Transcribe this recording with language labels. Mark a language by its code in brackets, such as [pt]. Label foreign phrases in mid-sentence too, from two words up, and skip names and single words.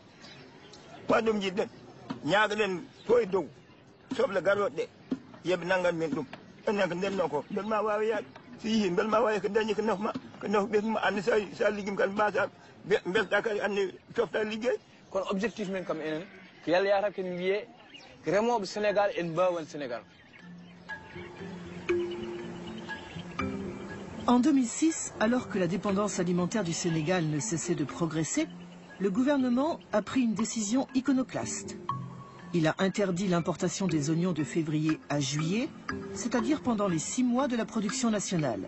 [ff] wa ɗum jiɗɗen ñaagaɗen to e dow soble garoɗe ɗe yeɓe nangan men ɗum enen ko ndenno ko bel ma wawi yaade so yeehi bel ma wawi ko dañi ko nafma ɓesma andi sa liggim kadi mbasa belɗa kadi andi tofta liggey kono objectif men kam enen ko yalla yata ken wiye remoɓe Sénégal en mbawan Sénégal. [fr] En 2006, alors que la dépendance alimentaire du Sénégal ne cessait de progresser, le gouvernement a pris une décision iconoclaste. Il a interdit l'importation des oignons de février à juillet, c'est-à-dire pendant les 6 mois de la production nationale.